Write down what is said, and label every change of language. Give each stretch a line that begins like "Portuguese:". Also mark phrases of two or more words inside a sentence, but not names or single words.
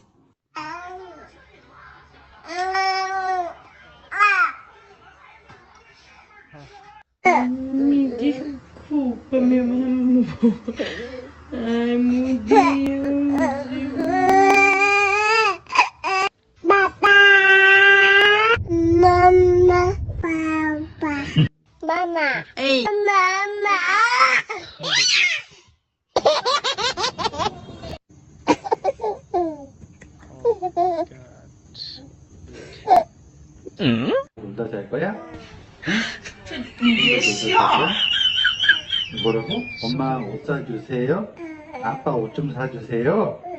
Portuguese: Desculpa, meu amor. Ai, meu Deus. Mama, papa. Mama. Hey, Mama.
English: Oh my God. Okay.
Korean: 혼자 잘 거야? 응? 뭐라고? 엄마 옷 사주세요? 아빠 옷 좀 사주세요?